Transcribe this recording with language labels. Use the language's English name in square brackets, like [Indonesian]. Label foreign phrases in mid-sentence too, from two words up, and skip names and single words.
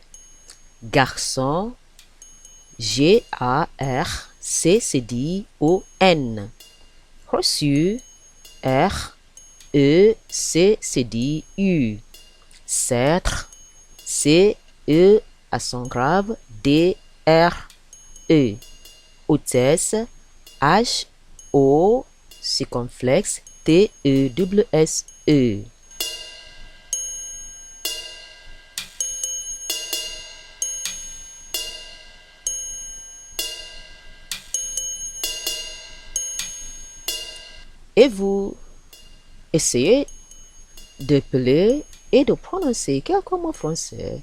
[French] Garçon, G-A-R-C-C-D-O-N. Reçu, R-E-C-C-D-U. Cèdre, C-E accent grave, D-R-E. Hôtesse, H-O circonflexe, T-E-S-S-E. Et vous, essayez d'épeler et de prononcer quelques mots français.